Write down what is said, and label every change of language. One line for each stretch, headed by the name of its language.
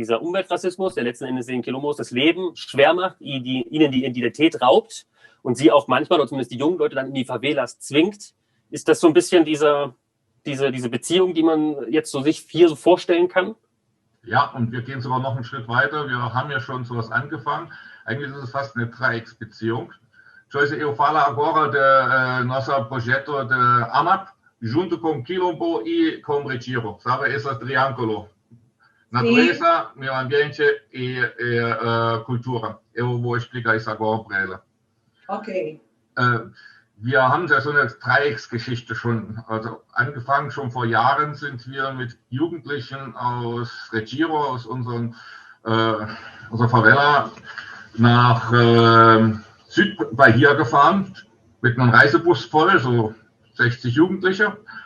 German: Dieser Umweltrassismus, der letzten Endes den Quilombos das Leben schwer macht, ihnen die Identität raubt und sie auch manchmal, oder zumindest die jungen Leute, dann in die Favelas zwingt. Ist das so ein bisschen diese Beziehung, die man jetzt so sich hier so vorstellen kann? Ja, und wir gehen sogar noch einen Schritt weiter. Wir haben ja schon sowas angefangen. Eigentlich ist es fast eine Dreiecksbeziehung.
Portuguese: Joycey, eu falo agora de nosso projeto de AMAP, junto com Quilombo e com Retiro, sabe? Esse triângulo. Natureza, meio ambiente e Kultur. Eu vou explicar isso agora para ela. Ok.
German: Wir haben ja so eine Dreiecksgeschichte schon, also angefangen schon vor Jahren sind wir mit Jugendlichen aus Retiro, aus unserer Favela, nach Südbahia gefahren, mit einem Reisebus voll, so 60 Jugendliche.